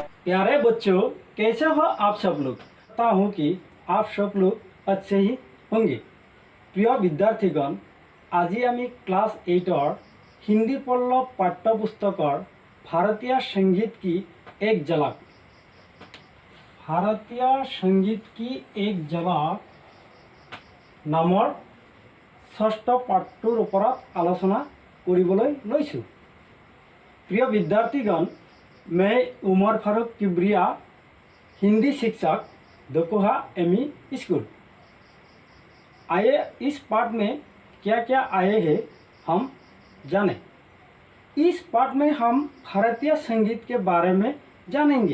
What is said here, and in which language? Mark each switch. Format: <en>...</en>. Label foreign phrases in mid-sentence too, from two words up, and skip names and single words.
<hi>प्यारे बच्चों, कैसे हो आप सब लोग। पता हूँ कि आप सब लोग अच्छे ही होंगे। प्रिय विद्यार्थीगण,</hi> <as>আজি আমি ক্লাস 8 হিন্দী পঢ়ল পাঠ্যপুস্তকৰ भारतीय संगीत की एक झलक नाমৰ ষষ্ঠ পাঠটোৰ ওপৰত আলোচনা কৰিবলৈ লৈছোঁ। प्रिय विद्यार्थीगण, मैं उमर फारूक किब्रिया, हिंदी शिक्षक, दकोहा एमई स्कूल। आइए इस पाठ में क्या क्या आए हैं हम जानें। इस पाठ में हम भारतीय संगीत के बारे में जानेंगे।</as>